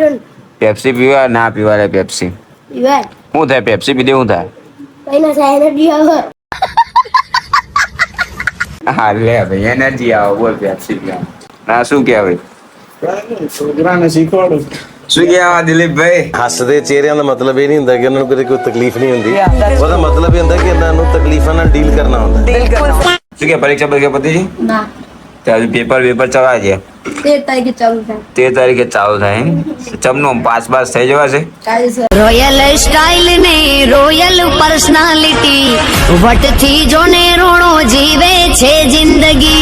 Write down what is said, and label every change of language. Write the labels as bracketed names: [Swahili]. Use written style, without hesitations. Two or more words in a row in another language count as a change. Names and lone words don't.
[Gujarati] પેપ્સી પીવા ના પીવા રે પેપ્સી. ઈવાય શું થાય પેપ્સી પીધે શું થાય? કઈ ના થાય એનર્જી આવે હા લે ભાઈ એનર્જી આવે બોલ પેપ્સી પીવા. ના શું કહેવાય છોકરાને શીખવાડું શું કહેવા દિલીપભાઈ? [Punjabi] ਹੱਸਦੇ ਚਿਹਰਿਆਂ ਦਾ ਮਤਲਬ ਇਹ ਨਹੀਂ ਹੁੰਦਾ ਕਿ ਉਹਨਾਂ ਨੂੰ ਕਦੇ ਕੋਈ ਤਕਲੀਫ ਨਹੀਂ ਹੁੰਦੀ ਉਹਦਾ ਮਤਲਬ ਇਹ ਹੁੰਦਾ ਕਿ ਇਹਨਾਂ ਨੂੰ ਤਕਲੀਫਾਂ ਨਾਲ ਡੀਲ ਕਰਨਾ ਹੁੰਦਾ [Gujarati] શું કે પરીક્ષા પરીક્ષા પતી છે? ના ત્યારે પેપર ચલાવે છે 13 તારીખે ચાલુ થાય 13 તારીખે ચાલુ થાય એમ? ચમનું પાસ થઈ જવાશે? [English] royal style [Gujarati] ને [English] royal personality [Gujarati] વટથી જોને રોણો જીવે છે જિંદગી